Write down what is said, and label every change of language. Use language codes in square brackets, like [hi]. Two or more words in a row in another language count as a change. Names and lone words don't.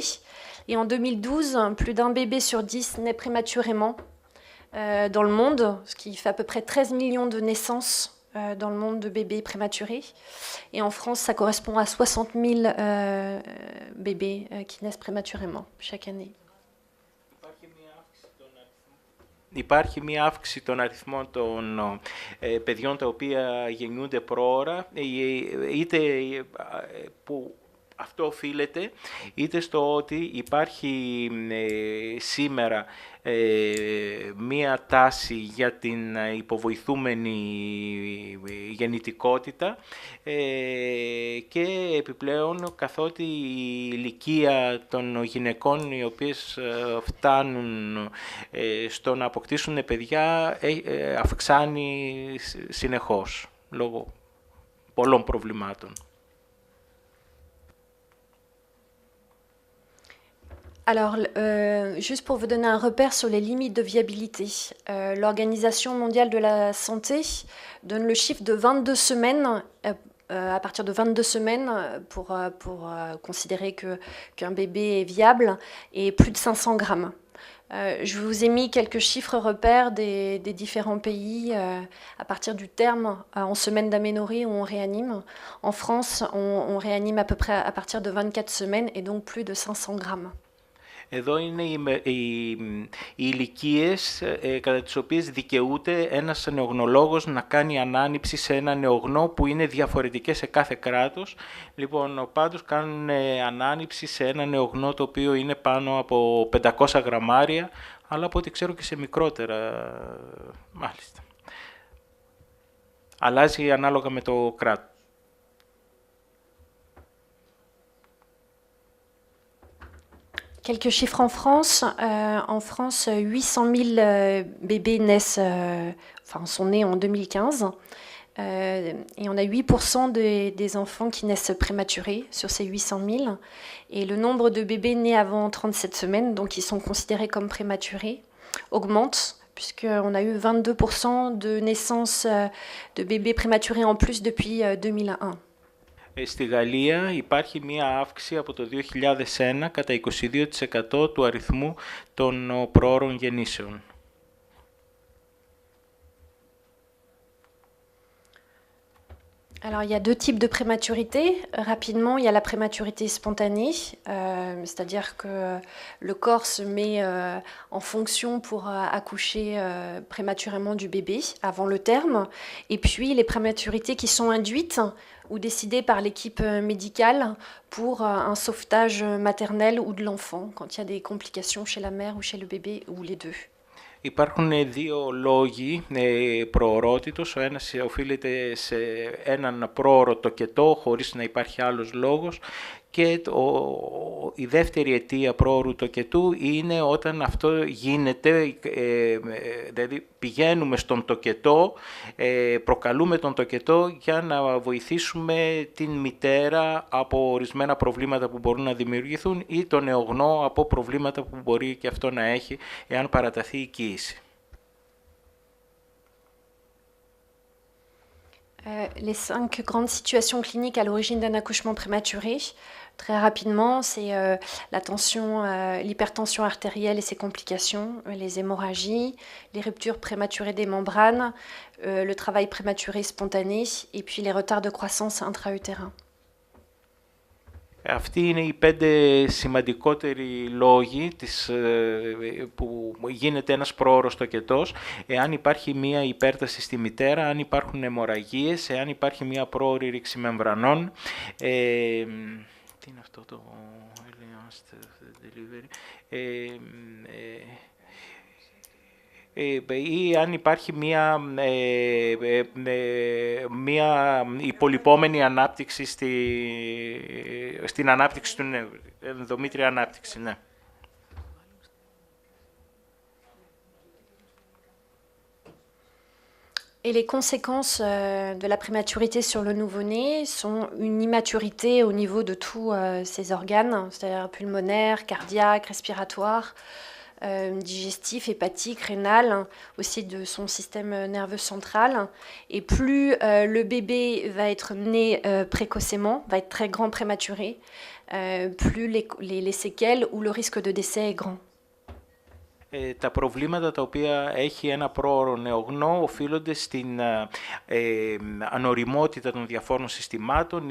[fr] Et en 2012, plus d'un bébé sur 10 naît prématurément dans le monde, ce qui fait à peu près 13 millions de naissances dans le monde de bébés prématurés. Et en France, ça correspond à 60 000 bébés qui naissent prématurément chaque année. [el] Υπάρχει μια αύξηση των αριθμών των παιδιών τα οποία γεννιούνται προώρα, είτε που αυτό οφείλεται είτε στο ότι υπάρχει σήμερα μία τάση για την υποβοηθούμενη γεννητικότητα και επιπλέον καθότι η ηλικία των γυναικών οι οποίες φτάνουν στο να αποκτήσουν παιδιά αυξάνει συνεχώς λόγω πολλών προβλημάτων. [fr] Alors, juste pour vous donner un repère sur les limites de viabilité, l'Organisation mondiale de la santé donne le chiffre de 22 semaines, à partir de 22 semaines, pour considérer qu'un bébé est viable, et plus de 500 grammes. Je vous ai mis quelques chiffres repères des différents pays à partir du terme en semaine d'aménorrhée où on réanime. En France, on réanime à peu près à partir de 24 semaines et donc plus de 500 grammes. [el] Εδώ είναι οι ηλικίες κατά τις οποίες δικαιούται ένας νεογνωλόγος να κάνει ανάνυψη σε ένα νεογνώ που είναι διαφορετικές σε κάθε κράτος. Λοιπόν, πάντως κάνουν ανάνυψη σε ένα νεογνώ το οποίο είναι πάνω από 500 γραμμάρια, αλλά από ό,τι ξέρω και σε μικρότερα, μάλιστα. Αλλάζει ανάλογα με το κράτος. [fr] Quelques chiffres en France. En France, 800 000 bébés naissent, sont nés en 2015. Et on a 8% des enfants qui naissent prématurés sur ces 800 000. Et le nombre de bébés nés avant 37 semaines, donc qui sont considérés comme prématurés, augmente, puisqu'on a eu 22% de naissances de bébés prématurés en plus depuis 2001. [el] Στη Γαλλία υπάρχει μία αύξηση από το 2001 κατά 22% του αριθμού των προώρων γεννήσεων. [fr] Alors, il y a deux types de prématurité. Rapidement, il y a la prématurité spontanée, c'est-à-dire que le corps se met en fonction pour accoucher prématurément du bébé avant le terme. Et puis, les prématurités qui sont induites ou décidées par l'équipe médicale pour un sauvetage maternel ou de l'enfant, quand il y a des complications chez la mère ou chez le bébé, ou les deux. [el] Υπάρχουν δύο λόγοι προορότητος. Ο ένας οφείλεται σε έναν πρόωρο τοκετό χωρίς να υπάρχει άλλος λόγος και η δεύτερη αιτία πρόωρου τοκετού είναι όταν αυτό γίνεται, δηλαδή πηγαίνουμε στον τοκετό, προκαλούμε τον τοκετό για να βοηθήσουμε την μητέρα από ορισμένα προβλήματα που μπορούν να δημιουργηθούν ή τον νεογνώ από προβλήματα που μπορεί και αυτό να έχει εάν παραταθεί η κοίηση. [fr] Les 5 grandes situations cliniques à l'origine d'un accouchement prématuré, très rapidement, c'est l'hypertension artérielle et ses complications, les hémorragies, les ruptures prématurées des membranes, le travail prématuré spontané et puis les retards de croissance intra-utérins. [el] Αυτοί είναι οι 5 σημαντικότεροι λόγοι που γίνεται ένας πρόωρος τοκετός, εάν υπάρχει μία υπέρταση στη μητέρα, αν υπάρχουν αιμορραγίες, εάν υπάρχει μία πρόωρη ρήξη μεμβρανών. Τι είναι αυτό το delivery? Ή αν υπάρχει μία υπολοιπόμενη ανάπτυξη στην ανάπτυξη του ενδομήτρια ανάπτυξη, ναι. [fr] Et les conséquences de la prématurité sur le nouveau-né sont une immaturité au niveau de tous ses organes, c'est-à-dire pulmonaire, cardiaque, respiratoire, digestif, hépatique, rénal, aussi de son système nerveux central. Et plus le bébé va être né précocement, va être très grand prématuré, plus les séquelles ou le risque de décès est grand. [el] Τα προβλήματα τα οποία έχει ένα πρόωρο νεογνώ οφείλονται στην ανοριμότητα των διαφόρων συστημάτων.